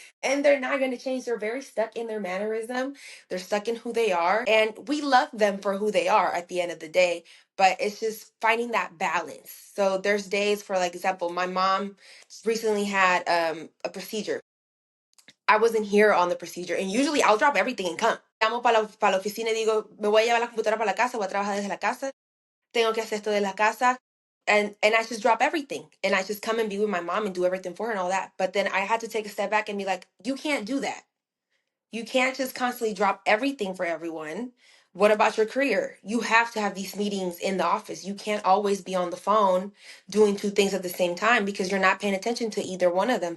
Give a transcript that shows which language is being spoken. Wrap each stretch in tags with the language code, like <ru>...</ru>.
<en>And they're not going to change. They're very stuck in their mannerism. They're stuck in who they are. And we love them for who they are at the end of the day. But it's just finding that balance. So there's days, for like example, my mom recently had a procedure. I wasn't here on the procedure. And usually I'll drop everything and come.</en> <es>Llamo para la oficina y digo, me voy a llevar la computadora para la casa, voy a trabajar desde la casa. Tengo que hacer esto de la casa.</es> <en>And I just drop everything. And I just come and be with my mom and do everything for her and all that. But then I had to take a step back and be like, you can't do that. You can't just constantly drop everything for everyone. What about your career? You have to have these meetings in the office. You can't always be on the phone doing two things at the same time because you're not paying attention to either one of them.</en>